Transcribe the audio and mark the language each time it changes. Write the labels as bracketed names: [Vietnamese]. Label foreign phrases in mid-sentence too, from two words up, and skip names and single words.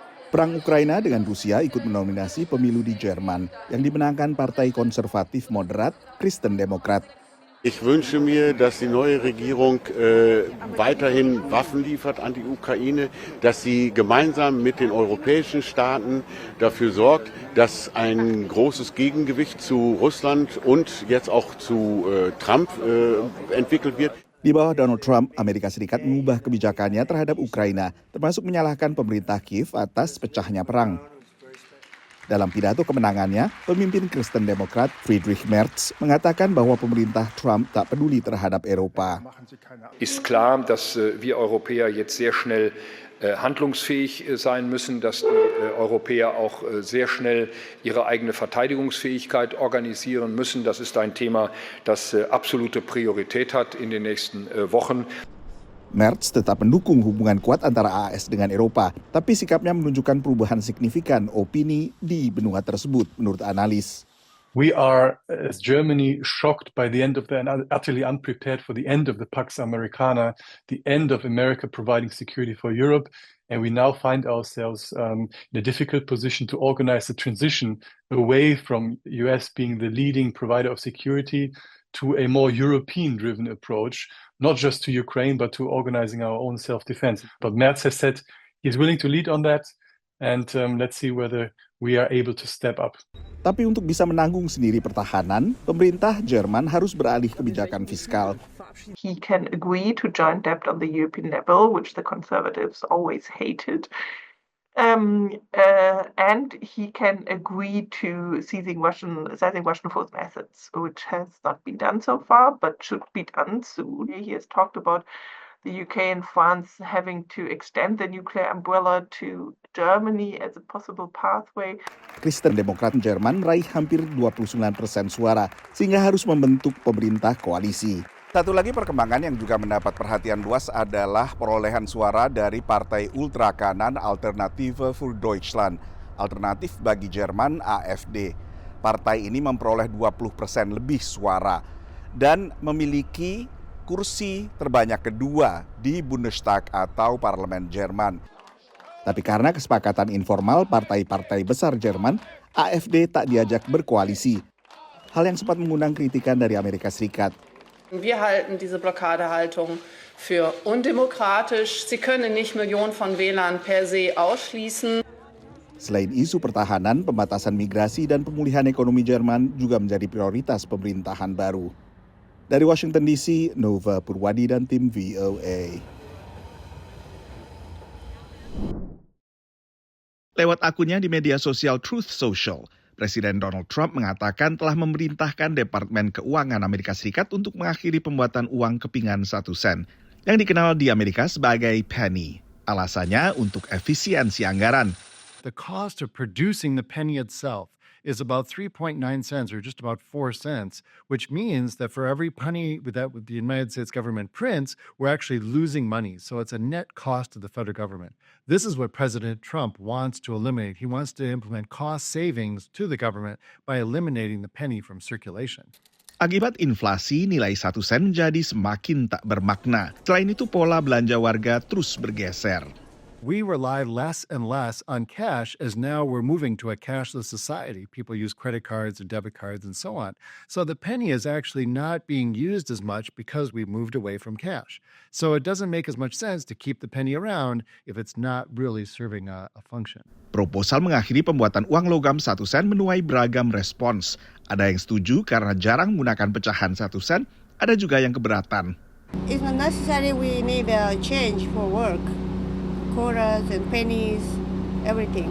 [Indonesian] Perang Ukraina dengan Rusia ikut mendominasi pemilu di Jerman yang dimenangkan Partai Konservatif Moderat Kristen Demokrat. [German] Ich wünsche mir, dass die neue Regierung weiterhin Waffen liefert an die Ukraine, dass sie gemeinsam mit den europäischen Staaten dafür sorgt, dass ein großes Gegengewicht zu Russland und jetzt auch zu Trump entwickelt wird. [Indonesian] Di bawah Donald Trump, Amerika Serikat mengubah kebijakannya terhadap Ukraina, termasuk menyalahkan pemerintah Kiev atas pecahnya perang. Dalam pidato kemenangannya, pemimpin Kristen Demokrat Friedrich Merz mengatakan bahwa pemerintah Trump tak peduli terhadap Eropa. [German] Ist klar, dass wir Europäer jetzt sehr schnell handlungsfähig sein müssen, dass die Europäer auch sehr schnell ihre eigene Verteidigungsfähigkeit organisieren müssen. Das ist ein Thema, das absolute Priorität hat in den nächsten Wochen. [Indonesian] Merz tetap mendukung hubungan kuat antara AS dengan Eropa, tapi sikapnya menunjukkan perubahan signifikan opini di benua tersebut, menurut analis. [English] We are, as Germany, shocked by the end of the, and utterly unprepared for the end of the Pax Americana, the end of America providing security for Europe, and we now find ourselves in a difficult position to organize the transition away from US being the leading provider of security to a more European-driven approach, not just to Ukraine, but to organizing our own self-defense. But Merz has said he's willing to lead on that, and let's see whether we are able to step up. [Indonesian] Tapi untuk bisa menanggung sendiri pertahanan, pemerintah Jerman harus beralih kebijakan fiskal. [English] He can agree to joint debt on the European level, which the Conservatives always hated. And he can agree to seizing Russian frozen assets, which has not been done so far, but should be done soon. He has talked about the UK and France having to extend the nuclear umbrella to Germany as a possible pathway. [Indonesian] Kristen Demokrat Jerman meraih hampir 29% suara, sehingga harus membentuk pemerintah koalisi. Satu lagi perkembangan yang juga mendapat perhatian luas adalah perolehan suara dari partai ultra kanan Alternative für Deutschland, alternatif bagi Jerman AfD. Partai ini memperoleh 20% lebih suara dan memiliki kursi terbanyak kedua di Bundestag atau parlemen Jerman. Tapi karena kesepakatan informal partai-partai besar Jerman, AfD tak diajak berkoalisi. Hal yang sempat mengundang kritikan dari Amerika Serikat. [German] Wir halten diese Blockadehaltung für undemokratisch. Sie können nicht Millionen von Wählern per se ausschließen. [Indonesian] Selain isu pertahanan, pembatasan migrasi dan pemulihan ekonomi Jerman juga menjadi prioritas pemerintahan baru. Dari Washington DC, Nova Purwadi dan tim VOA. Lewat akunnya di media sosial Truth Social, Presiden Donald Trump mengatakan telah memerintahkan Departemen Keuangan Amerika Serikat untuk mengakhiri pembuatan uang kepingan 1 sen, yang dikenal di Amerika sebagai penny. Alasannya untuk efisiensi anggaran. [English] The cost of producing the penny itself is about 3.9 cents or just about 4 cents, which means that for every penny that the United States government prints, we're actually losing money. So it's a net cost to the federal government. This is what President Trump wants to eliminate. He wants to implement cost savings to the government by eliminating the penny from circulation. [Indonesian] Akibat inflasi, nilai 1 sen menjadi semakin tak bermakna. Selain itu, pola belanja warga terus bergeser. [English] We rely less and less on cash as now we're moving to a cashless society. People use credit cards and debit cards and so on. So the penny is actually not being used as much because we've moved away from cash. So it doesn't make as much sense to keep the penny around if it's not really serving a function. [Indonesian] Proposal mengakhiri pembuatan uang logam 1 sen menuai beragam respons. Ada yang setuju karena jarang menggunakan pecahan 1 sen, ada juga yang keberatan. [English] It's not necessary we need a change for work. Quarters and pennies, everything.